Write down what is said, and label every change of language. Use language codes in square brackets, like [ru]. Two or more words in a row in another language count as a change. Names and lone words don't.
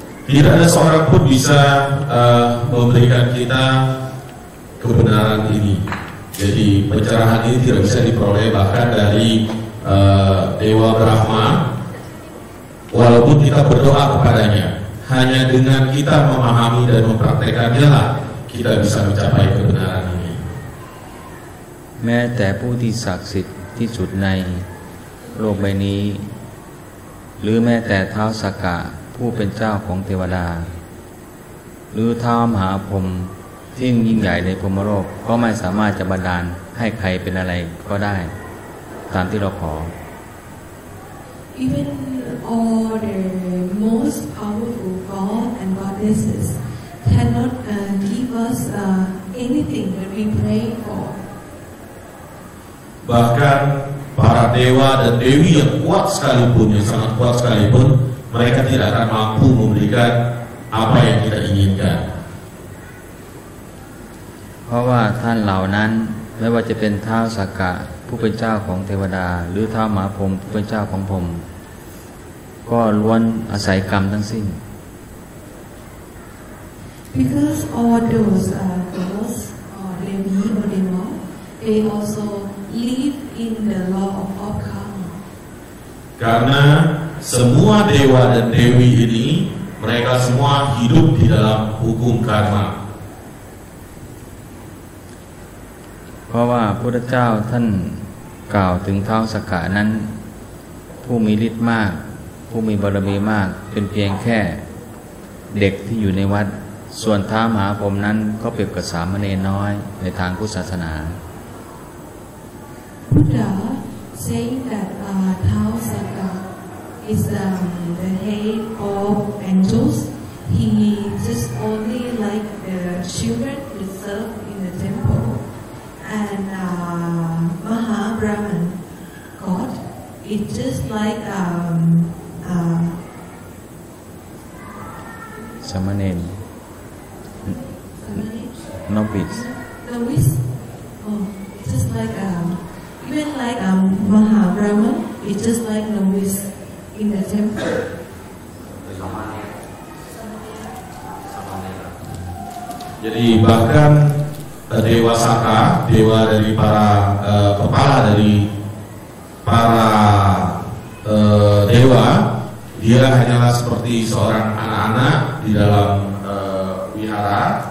[id] Tidak ada seorang pun bisa memberikan kita kebenaran ini. Jadi pencerahan ini tidak bisa diperoleh bahkan dari Dewa Brahma, walaupun kita berdoa kepadanya. Hanya dengan kita memahami dan mempraktekannya lah kita bisa mencapai kebenaran ini. [th] แม้แต่ผู้ที่ศักดิ์สิทธิ์ที่สุดในโลกใบนี้หรือแม้แต่ท้าวสักกะผู้เป็นเจ้าของเทวดาหรือท้าวมหาพรหมที่ยิ่งใหญ่ในพรหมโลกก็ไม่สามารถจะบันดาลให้ใครเป็นอะไรก็ได้ตามที่เราขอ [en] Even all the most powerful God and goddesses cannot give us anything that we pray for. [id] Bahkan para dewa dan dewi yang kuat sekalipun, yang sangat kuat sekalipun, mereka tidak akan mampu memberikan apa yang kita inginkan. [th] เพราะว่าท่านเหล่านั้นไม่ว่าจะเป็นท้าวสักกะผู้เป็นเจ้าของเทวดาหรือท้าวมหาพรหมผู้เป็นเจ้าของพรหมก็ล้วนอาศัยกรรมทั้งสิ้น [en] Because all those gods or Devi or Deva, they also live in the law of karma. [id] Karena semua dewa dan dewi ini mereka semua hidup di dalam hukum karma. [th] เพราะว่าพระพุทธเจ้าท่านกล่าวถึงท้าวสักกะนั้นผู้มีฤทธิ์มากผู้มีบารมีมากเป็นเพียงแค่เด็กที่อยู่ในวัดส่วนท้าวมหาพรหมนั้นก็เปรียบกับสามเณรน้อยในทางพุทธศาสนา [en] Buddha saying that Tao Sakka is the head of angels. He just only like the children who serve in the temple. And Maha Brahman God, it's just like [th] สามเณร novice [en] novice. Oh, it's just like even like Maha Brahman, it's just like novice in the temple. [id] Jadi bahkan Dewa Saka, dewa dari para kepala dari para dewa, dia hanyalah seperti seorang anak-anak di dalam wihara.